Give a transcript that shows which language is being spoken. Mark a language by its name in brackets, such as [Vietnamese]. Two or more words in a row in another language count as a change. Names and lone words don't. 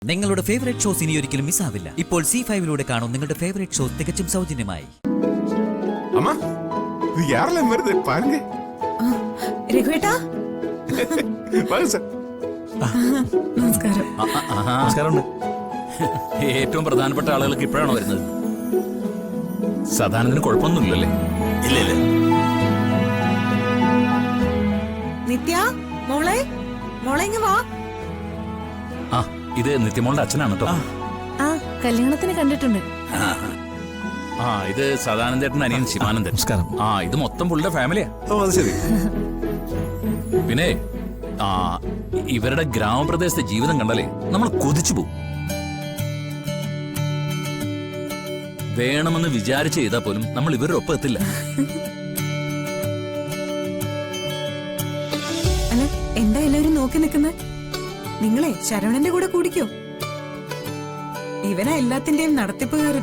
[Malayalam] നിങ്ങളുടെ [English] favourite shows [Malayalam] ഇനി ഒരിക്കലും മിസ്സാവില്ല. ഇപ്പോൾ C5-ലൂടെ കാണും നിങ്ങളുടെ [English] favourite shows [Malayalam] തികച്ചും സൗജന്യമായി. [Tamil] அம்மா இது யாரெல்லாம் வருது பாருங்க. [Malayalam] രഘുവേട്ടാ [Tamil] வாங்க சார். [Malayalam] നമസ്കാരം. നമസ്കാരമുണ്ട്. ഏറ്റവും പ്രധാനപ്പെട്ട ആളുകൾക്ക് ഇപ്പോഴാണോ വരുന്നത്? സദാനന്ദന് കുഴപ്പമൊന്നുമില്ലല്ലേ? ഇല്ല ഇല്ല. നിത്യ മോളെ മോളെ ഇങ്ങ് വാ. ആ, ഇത് നിത്യമോളുടെ അച്ഛനാണ് കേട്ടോ. ആ കല്യാണത്തിന് കണ്ടിട്ടുണ്ട്. ആ, ഇത് സദാനന്ദേട്ടൻ അനിയൻ ശിവാനന്ദൻ. നമസ്കാരം. ആ, ഇത് മൊത്തം പുള്ളിയുടെ ഫാമിലിയാ. [Tamil] ஓ அது சரி. [Malayalam] പിന്നെ ആ, ഇവരുടെ ഗ്രാമപ്രദേശത്തെ ജീവിതം കണ്ടാലേ നമ്മൾ കൊതിച്ചു പോകും. വേണമെന്ന് വിചാരിച്ച് ചെയ്താൽ പോലും നമ്മൾ ഇവരുടെ ഒപ്പം എത്തില്ല. അല്ല എന്താ എല്ലാവരും നോക്കി നിൽക്കുന്നത്? നിങ്ങളെ ശരവണന്റെ കൂടെ കൂടിക്കോ. ഇവനാ എല്ലാത്തിന്റെയും നടത്തിപ്പുകാരൻ.